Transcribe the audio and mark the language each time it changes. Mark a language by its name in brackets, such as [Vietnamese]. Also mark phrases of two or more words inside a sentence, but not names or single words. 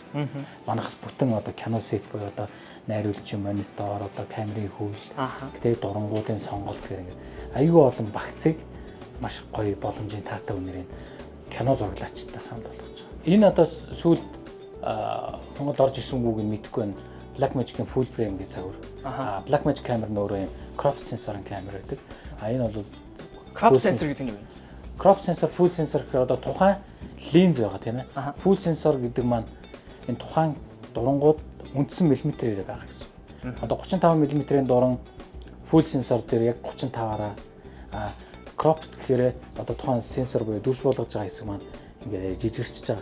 [Mongolian] Манайхас бүтэн одоо кино сет буюу одоо найруулагчийн монитор, одоо камерын хөвл, гэдэг дурангуудын сонголт гэх юм. Айгүй олон багцыг маш гоё боломжийн таатай үнэрийн кино зураглаачтай санал болгож байгаа. Энэ одоо сүүлд Монгол орж ирсэнгүүг нь мэдэхгүй байна. Blackmagic-ийн [English] full frame [Mongolian] гэж загвар. Blackmagic камер нь өөрөө [English] crop sensor [Mongolian] камер байдаг. Энэ бол [English] crop sensor [Mongolian] гэдэг нь юу вэ? [English] Crop sensor, full sensor [Mongolian] гэхээр одоо тухайн линз байгаа тийм ээ. [English] Full sensor [Mongolian] гэдэг маань энэ тухайн дурангууд үндсэн миллиметрээр байгаа гэсэн. Одоо 35 мм-ийн дуран [English] full sensor [Mongolian] дээр яг 35-аараа crop гэхээр одоо тухайн сенсор буюу дүрс болгож байгаа хэсэг маань ингээд жижигэрчж байгаа.